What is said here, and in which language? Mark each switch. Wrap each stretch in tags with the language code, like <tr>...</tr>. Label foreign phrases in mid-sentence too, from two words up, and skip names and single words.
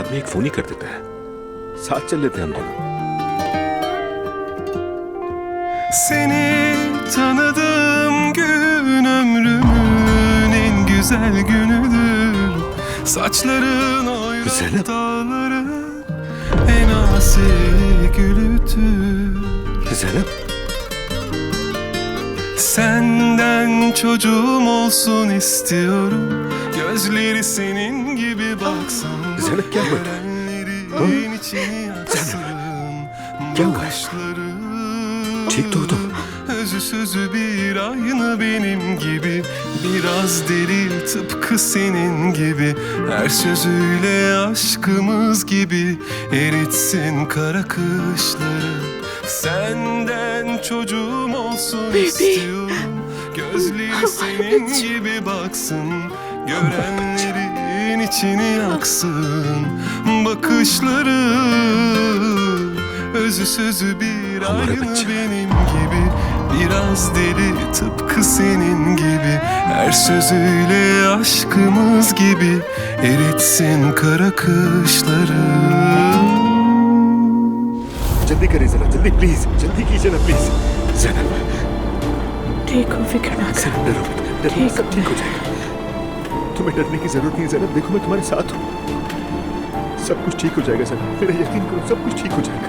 <hi>आदमी एक फोन ही कर देता है। साथ चल लेते हैं हम दोनों।</hi> <tr>Seni tanıdığım gün ömrümün en güzel günüdür. Saçların oyrak Zeynep. dağların en asi gülüdür.</tr> <hi>ज़ैनब,</hi> <tr>Senden çocuğum olsun istiyorum. Gözleri senin gibi baksın.</tr> <hi>Zeynep क्या हुआ?</hi> <tr>Görenlerin içini yaksın.</tr> <hi>क्या हुआ?</hi> <tr>Bakışları</tr> <hi>ठीक तो हो तुम?</hi> <tr>özü sözü bir aynı benim gibi. Biraz deli tıpkı senin gibi. Her sözüyle aşkımız gibi eritsin kara kışları. Senden çocuğum olsun istiyorum. Gözleri senin gibi baksın. Görenlerin içini yaksın. Bakışları özü sözü bir</tr> <hi>Hamaरा</hi> <tr>aynı</tr> <hi>बच्चा।</hi> <tr>benim gibi. Biraz deli tıpkı senin gibi. Her sözüyle aşkımız gibi eritsin kara kışları.</tr> <hi>जल्दी करें जरा, जल्दी प्लीज, जल्दी कीजिए ना प्लीज। जैनब, ठीक हो, फिक्र ना कर। जैनब डरो मत, डरो ठीक मत, सब है। ठीक हो जाएगा। तुम्हें डरने की जरूरत नहीं है जैनब, देखो मैं तुम्हारे साथ हूँ। सब कुछ ठीक हो जाएगा जैनब, मेरा यकीन करो, सब कुछ ठीक हो जाएगा।</hi>